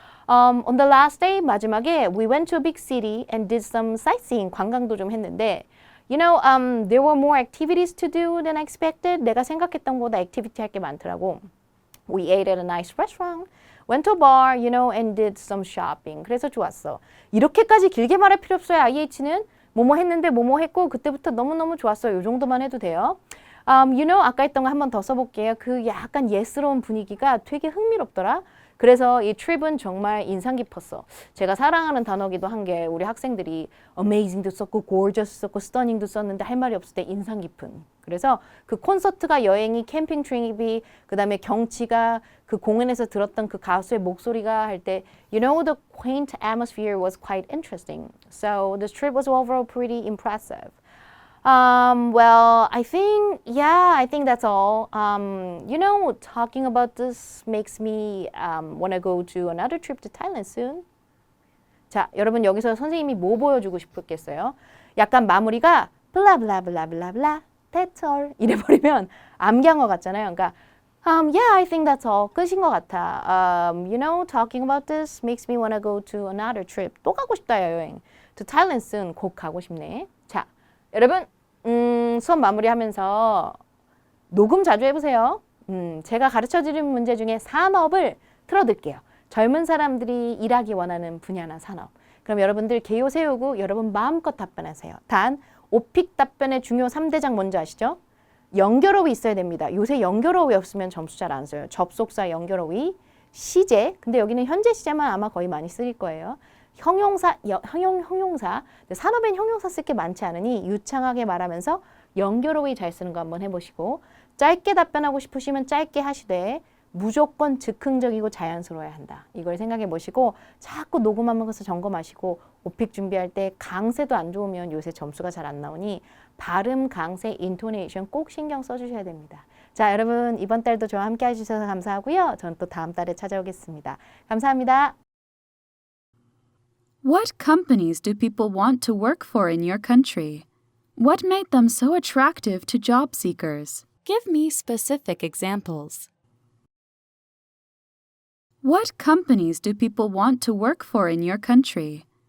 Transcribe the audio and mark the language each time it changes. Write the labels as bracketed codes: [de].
[en] On the last day, [ko] 마지막에 [en] we went to a big city and did some sightseeing. [ko] 관광도 좀 했는데 [en] You know, there were more activities to do than I expected. [ko] 내가 생각했던 것보다 액티비티 할 게 많더라고. [en] We ate at a nice restaurant, went to a bar, you know, and did some shopping. [ko] 그래서 좋았어. 이렇게까지 길게 말할 필요 없어요. IH는 뭐뭐 했는데 뭐뭐 했고 그때부터 너무너무 좋았어요. 이 정도만 해도 돼요. You know, 아까 했던 거 한 번 더 써볼게요. 그 약간 예스러운 분위기가 되게 흥미롭더라. 그래서 이 트립은 정말 인상 깊었어. 제가 사랑하는 단어기도 한 게 우리 학생들이 amazing도 썼고 gorgeous 썼고 stunning도 썼는데 할 말이 없을 때 인상 깊은. 그래서 그 콘서트가 여행이 캠핑 트립이 그다음에 경치가 그 공연에서 들었던 그 가수의 목소리가 할 때 [en] You know the quaint atmosphere was quite interesting. So this trip was overall pretty impressive. Well, I think that's all. You know, talking about this makes me want to go to another trip to Thailand soon. [ko] 자, 여러분 여기서 선생님이 뭐 보여주고 싶었겠어요? 약간 마무리가 블라블라블라블라블라 [en] that's all [ko] 이래버리면 암기한 것 같잖아요. [en] 그러니까 yeah, I think that's all. [ko] 끝인 것 같아. [en] You know, talking about this makes me want to go to another trip. [ko] 또 가고 싶다 여행. [en] To Thailand soon. [ko] 곧 가고 싶네. 자, 여러분 수업 마무리하면서 녹음 자주 해보세요. 제가 가르쳐드린 문제 중에 산업을 틀어드릴게요. 젊은 사람들이 일하기 원하는 분야나 산업. 그럼 여러분들 개요 세우고 여러분 마음껏 답변하세요. 단 오픽 답변의 중요 3대장 뭔지 아시죠? 연결어휘 있어야 됩니다. 요새 연결어휘 없으면 점수 잘 안 써요. 접속사, 연결어휘, 시제. 근데 여기는 현재 시제만 아마 거의 많이 쓰일 거예요. 형용사, 형용사. 산업엔 형용사 쓸 게 많지 않으니 유창하게 말하면서 연결어휘 잘 쓰는 거 한번 해보시고, 짧게 답변하고 싶으시면 짧게 하시되 무조건 즉흥적이고 자연스러워야 한다. 이걸 생각해 보시고 자꾸 녹음하면서 점검하시고, 오픽 준비할 때 강세도 안 좋으면 요새 점수가 잘 안 나오니 발음, 강세, 인토네이션 꼭 신경 써주셔야 됩니다. 자, 여러분 이번 달도 저와 함께 해주셔서 감사하고요. 저는 또 다음 달에 찾아오겠습니다. 감사합니다. [en] What companies do people want to work for in your country? What made them so attractive to job seekers? Give me specific examples. What companies do people want to work for in your country?